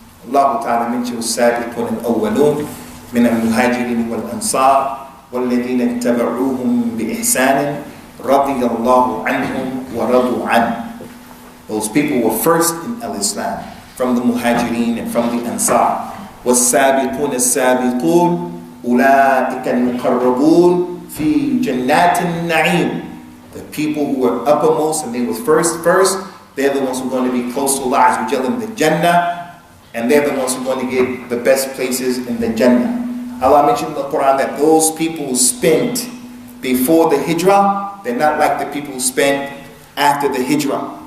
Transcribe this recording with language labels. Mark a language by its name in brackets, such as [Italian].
[English] Allah Ta'ala mentioned [Arabic] السابقون الأولون من المهاجرين والأنصار والذين اتبعوهم بإحسان رضي الله عنهم ورضوا عنه. [English] Those people were first in Islam, from the Muhajirin and from the Ansar. [Arabic] والسابقون السابقون أولئك المقربون في جنات النعيم. [English] The people who were uppermost and they were first, they're the ones who are going to be close to Allah Azza wa Jalla in the Jannah, and they're the ones who are going to get the best places in the Jannah. Allah mentioned in the Quran that those people who spent before the Hijrah, they're not like the people who spent after the Hijrah.